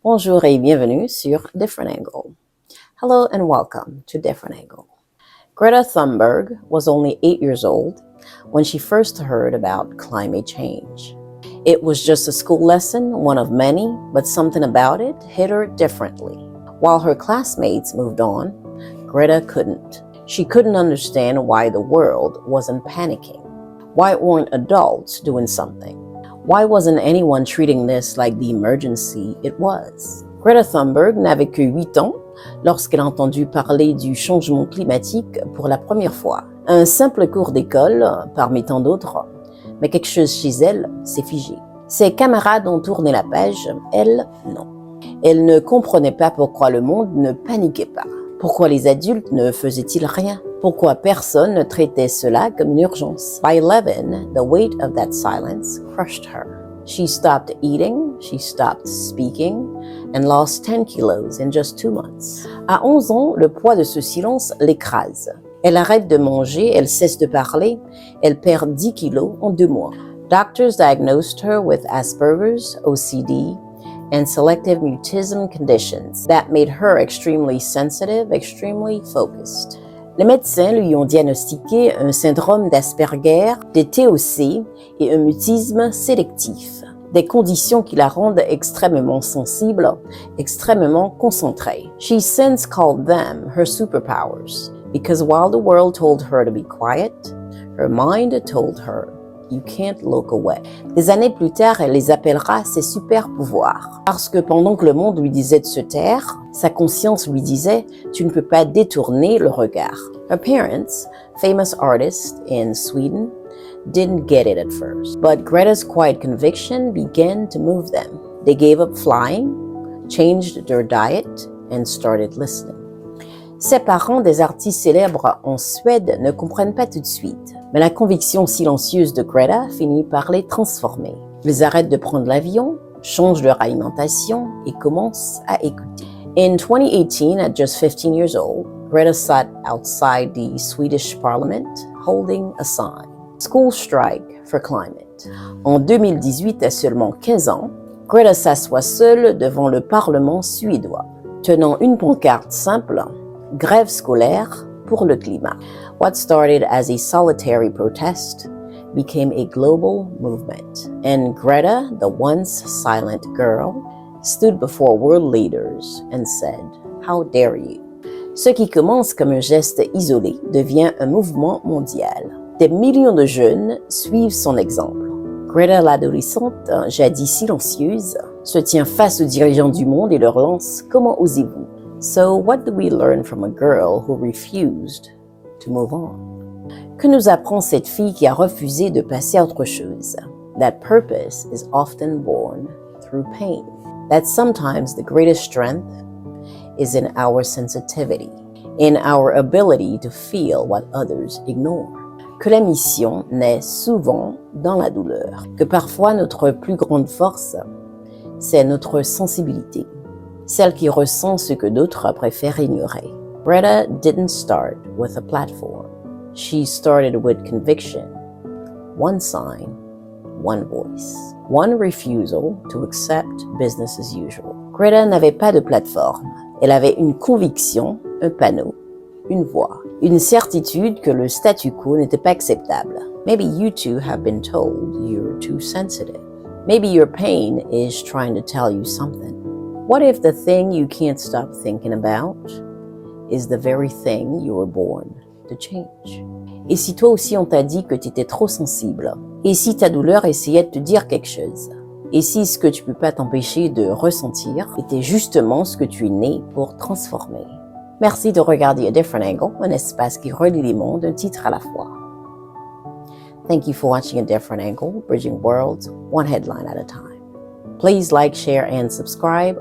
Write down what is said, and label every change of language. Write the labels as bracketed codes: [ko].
[fr] Bonjour et bienvenue sur Different Angle. [en] Hello and welcome to Different Angle. Greta Thunberg was only 8 years old when she first heard about climate change. It was just a school lesson, one of many, but something about it hit her differently. While her classmates moved on, Greta couldn't. She couldn't understand why the world wasn't panicking. Why weren't adults doing something? Why wasn't anyone treating this like the emergency it was? [fr] Greta Thunberg n'avait que 8 ans lorsqu'elle a entendu parler du changement climatique pour la première fois. Un simple cours d'école, parmi tant d'autres, mais quelque chose chez elle s'est figé. Ses camarades ont tourné la page, elle, non. Elle ne comprenait pas pourquoi le monde ne paniquait pas. Pourquoi les adultes ne faisaient-ils rien? Pourquoi personne ne traitait cela comme une urgence? [en] By 11, the weight of that silence crushed her. She stopped eating, she stopped speaking, and lost 10 kilos in just 2 months. [fr] À 11 ans, le poids de ce silence l'écrase. Elle arrête de manger, elle cesse de parler, elle perd 10 kilos en 2 mois. [en] Doctors diagnosed her with Asperger's, OCD, and selective mutism conditions that made her extremely sensitive, extremely focused. [fr] Les médecins lui ont diagnostiqué un syndrome d'Asperger, des TOC et un mutisme sélectif, des conditions qui la rendent extrêmement sensible, extrêmement concentrée. [en] She since called them her superpowers, because while the world told her to be quiet, her mind told her, you can't look away. [fr] Des années plus tard, elle les appellera ses super pouvoirs. Parce que pendant que le monde lui disait de se taire, sa conscience lui disait, tu ne peux pas détourner le regard. [en] Her parents, famous artists in Sweden, didn't get it at first. But Greta's quiet conviction began to move them. They gave up flying, changed their diet, and started listening. [fr] Ses parents, des artistes célèbres en Suède, ne comprennent pas tout de suite. Mais la conviction silencieuse de Greta finit par les transformer. Ils arrêtent de prendre l'avion, changent leur alimentation et commencent à écouter. [en] In 2018, at just 15 years old, Greta sat outside the Swedish parliament holding a sign. School strike for climate. [fr] En 2018, à seulement 15 ans, Greta s'assoit seule devant le parlement suédois, tenant une pancarte simple, grève scolaire pour le climat. [en] What started as a solitary protest became a global movement, and Greta, the once silent girl, stood before world leaders and said, "How dare you?" [fr] Ce qui commence comme un geste isolé devient un mouvement mondial. Des millions de jeunes suivent son exemple. Greta, l'adolescente, jadis silencieuse, se tient face aux dirigeants du monde et leur lance « Comment osez-vous ?» [en] So what do we learn from a girl who refused to move on? [fr] Que nous apprend cette fille qui a refusé de passer à autre chose? [en] That purpose is often born through pain. That sometimes the greatest strength is in our sensitivity, in our ability to feel what others ignore. [fr] Que la mission naît souvent dans la douleur. Que parfois notre plus grande force, c'est notre sensibilité. Celle qui ressent ce que d'autres préfèrent ignorer. [en] Greta didn't start with a platform. She started with conviction. One sign, one voice. One refusal to accept business as usual. [fr] Greta n'avait pas de plateforme. Elle avait une conviction, un panneau, une voix. Une certitude que le statu quo n'était pas acceptable. [en] Maybe you too have been told you're too sensitive. Maybe your pain is trying to tell you something. What if the thing you can't stop thinking about is the very thing you were born to change? [fr] Et si toi aussi on t'a dit que tu étais trop sensible? Et si ta douleur essayait de te dire quelque chose? Et si ce que tu peux pas t'empêcher de ressentir était justement ce que tu es né pour transformer? Merci de regarder A Different Angle, un espace qui relie les mondes d'un titre à la fois. [en] Thank you for watching A Different Angle, bridging worlds one headline at a time. Please like, share, and subscribe.